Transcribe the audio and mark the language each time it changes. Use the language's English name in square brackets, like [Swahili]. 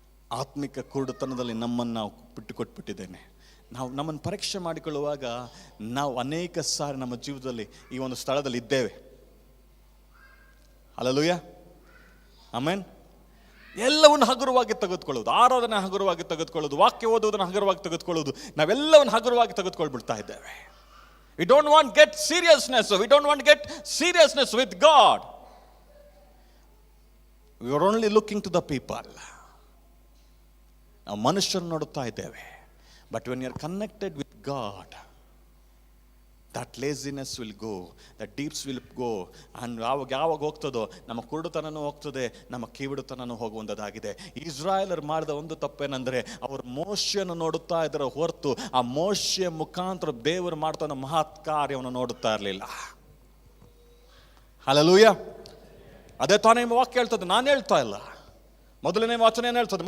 [Kannada] ಆತ್ಮಿಕ ಕುರುಡುತನದಲ್ಲಿ ನಮ್ಮನ್ನು ನಾವು ಬಿಟ್ಟುಕೊಟ್ಬಿಟ್ಟಿದ್ದೇನೆ. ನಾವು ನಮ್ಮನ್ನು ಪರೀಕ್ಷೆ ಮಾಡಿಕೊಳ್ಳುವಾಗ ನಾವು ಅನೇಕ ಸಾರಿ ನಮ್ಮ ಜೀವಿತದಲ್ಲಿ ಈ ಒಂದು ಸ್ಥಳದಲ್ಲಿ ಇದ್ದೇವೆ. Hallelujah, amen. ಎಲ್ಲವನ್ನು ಹಗುರವಾಗಿ ತೆಗೆದುಕೊಳ್ಳೋದು, ಆರಾಧನೆ ಹಗುರವಾಗಿ ತೆಗೆದುಕೊಳ್ಳೋದು, ವಾಕ್ಯ ಓದುವುದನ್ನು ಹಗುರವಾಗಿ ತೆಗೆದುಕೊಳ್ಳೋದು, ನಾವೆಲ್ಲವನ್ನು ಹಗುರವಾಗಿ ತೆಗೆದುಕೊಳ್ಬಿಡ್ತಾ ಇದ್ದೇವೆ. [English] We don't want to get seriousness. We don't want to get seriousness with God. We are only looking to the people. [Kannada] ನಾವು ಮನುಷ್ಯರನ್ನು ನೋಡುತ್ತಾ ಇದ್ದೇವೆ. [English] But when you are connected with God, that laziness will go, that deeps will go. [Kannada] and ಯಾವಾಗ ಹೋಗ್ತದೋ ನಮ್ಮ ಕುರುಡುತನನೂ ಹೋಗ್ತದೆ, ನಮ್ಮ ಕಿವಿಡುತನನೂ ಹೋಗುವಂಥದ್ದಾಗಿದೆ. ಇಸ್ರಾಯೇಲರು ಮಾಡಿದ ಒಂದು ತಪ್ಪೇನೆಂದರೆ ಅವರು ಮೋಶೆಯನ್ನು ನೋಡುತ್ತಾ ಇದ್ದರ ಹೊರತು ಆ ಮೋಶೆಯ ಮುಖಾಂತರ ದೇವರು ಮಾಡ್ತಾ ಮಹತ್ ಕಾರ್ಯವನ್ನು ನೋಡುತ್ತಾ ಇರಲಿಲ್ಲ. ಹಲ್ಲೆಲೂಯಾ. ಅದೇ ತಾನೇ ವಾಕ್ಯ ಹೇಳ್ತದೆ, ನಾನು ಹೇಳ್ತಾ ಇಲ್ಲ. ಮೊದಲನೇ ವಚನ ಏನು ಹೇಳ್ತದೆ?